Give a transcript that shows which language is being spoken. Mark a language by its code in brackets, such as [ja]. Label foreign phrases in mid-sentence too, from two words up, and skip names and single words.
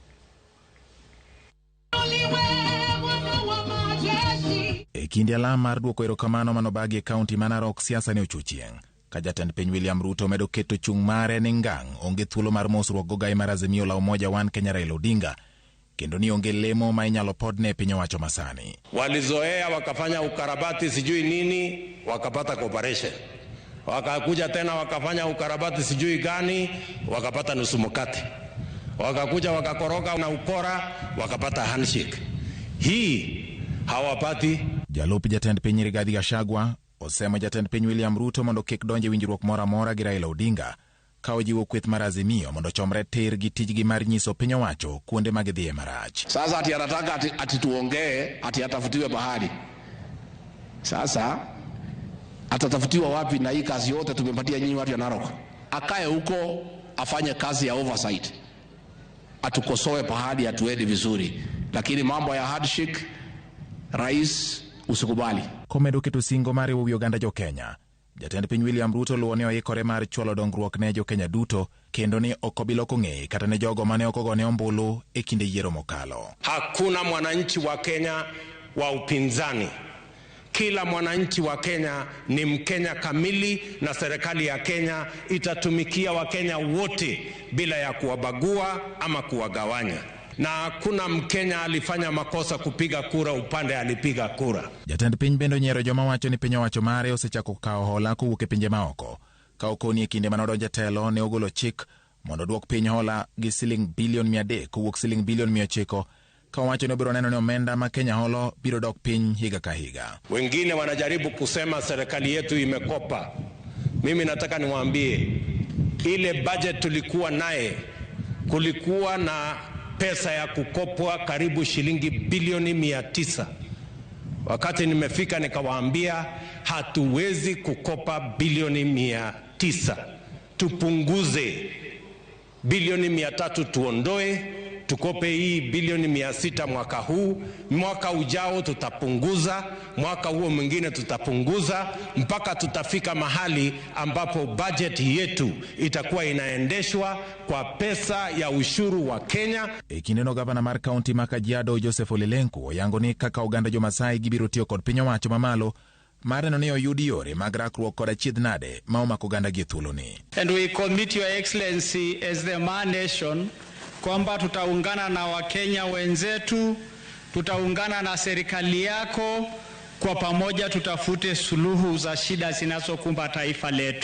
[luo] E kinde alam mar duoko erokamano manobagi e kaunti mar Narok siasa ne ochuchieng'. Ka jatend piny William Ruto medo keto chung' mare ni ngang' onge thuolo mar mosruok gogai mar Azimio la Umoja One Kenya Raila Odinga kendo ni onge lemo ma inyalo podne piny owacho masani. [sw] Walizoea wakafanya ukarabati sijui nini, wakapata cooperation. Wakakuja tena wakafanya ukarabati sijui gani, wakapata nusu mkate. Wakakuja wakakoroga na ukora, wakapata handshake. Hii hawapati. [luo] Jalup jatend piny Rigathi Gachagua osemo jatend piny William Ruto mondo kik donje winjruok moro amora gi Raila Odinga ka ojiwo kweth mar Azimio mondo chomre tir gi tijgi mar nyiso piny owacho kuonde mag dhie marach. [sw] Sasa ati anataka ati tuongee ati atafutiwe bahari. Sasa atatafutiwa wapi na hii kazi yote tumempatia nyinyi watu ya Narok? Akae huko afanye kazi ya oversight. Atukosoe pahali atuende vizuri. Lakini mambo ya handshake rais usikubali. [luo] Komedo keto singo mare wuowi oganda jo Kenya. Jatend piny William Ruto luwo ne oikore mar chwalo dongruok ne jo Kenya duto kendo ni okobiloko ng'e kata ne jogo mane okogone ombulu e kinde yiero mokalo. [sw] Hakuna mwananchi wa Kenya wa upinzani. Kila mwananchi wa Kenya ni Mkenya kamili na serikali ya Kenya itatumikia Wakenya wote bila ya kuwabagua ama kuwagawanya. na hakuna Mkenya alifanya makosa kupiga kura upande alipiga kura. [luo] Jatend piny bendo nyiero joma wacho ni piny owacho mare osechako kawo hola kowuok e pinje maoko. Ka okoni e kinde manodonjo telo ne ogolo chik mondo duok piny hola gi siling bilion 300 kowuok siling bilion 900, ka wacho ni obiro neno ni omenda ma Kenya holo biro dok piny higa ka higa. [sw] Wengine wanajaribu kusema serikali yetu imekopa. Mimi nataka niwaambie, ile budget tulikuwa naye, kulikuwa na pesa ya kukopwa karibu shilingi bilioni 900. Wakati nimefika nikawaambia hatuwezi kukopa bilioni 900. Tupunguze bilioni 300, tuondoe, tukope hii bilioni 600 mwaka huu. Mwaka ujao tutapunguza, mwaka huo mwingine tutapunguza, mpaka tutafika mahali ambapo budget yetu itakuwa inaendeshwa kwa pesa ya ushuru wa Kenya. [luo] Kineno gavana mar kaunti ma Kajiado Joseph Olelenku oyango ni kaka oganda jo-Masai gibiro tiyo kod piny owacho mamalo mar neno ni oyudi yore mag rakruok kod achiedh nade ma omako oganda gi thuloni. [en] And we commit your excellency as the Man Nation [sw] kwamba tutaungana na Wakenya wenzetu, tutaungana na serikali yako, kwa pamoja tutafute suluhu za shida zinazokumba taifa letu.